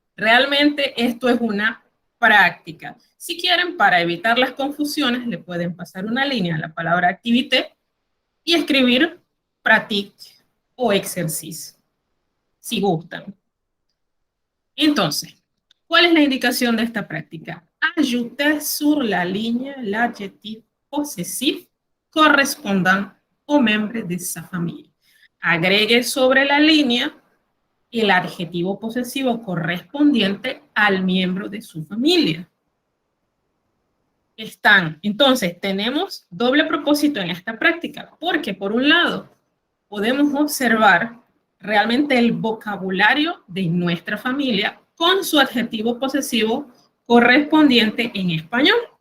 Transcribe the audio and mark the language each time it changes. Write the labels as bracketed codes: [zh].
[es] Realmente esto es una práctica. Si quieren, para evitar las confusiones, le pueden pasar una línea a la palabra activité y escribir pratique o exercice, si gustan. Entonces, ¿cuál es la indicación de esta práctica? [fr] Ajoutez sur la ligne l'adjectif possessif correspondant au membre de sa familia. [es] Agregue sobre la línea el adjetivo posesivo correspondiente al miembro de su familia. Entonces, tenemos doble propósito en esta práctica, porque por un lado, podemos observar realmente el vocabulario de nuestra familia con su adjetivo posesivo correspondiente en español.